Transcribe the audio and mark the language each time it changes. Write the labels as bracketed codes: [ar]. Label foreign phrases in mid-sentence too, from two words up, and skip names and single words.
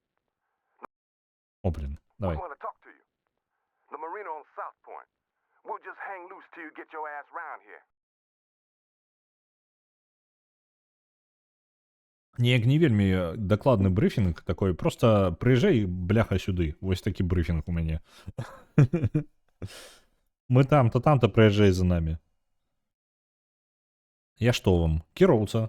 [be] О, блін, [en] We [be] давай. [en] want to talk to you. The marina on South Point. We'll just hang loose till you get your ass round here. [be] Неяк не вельмі дакладны брыфінг такой, просто прыязджай, бляха, сюды. Вось такі брыфінг у мяне. Мы там-то, там-то прыязджай за намі. Я што вам? Кіроўца.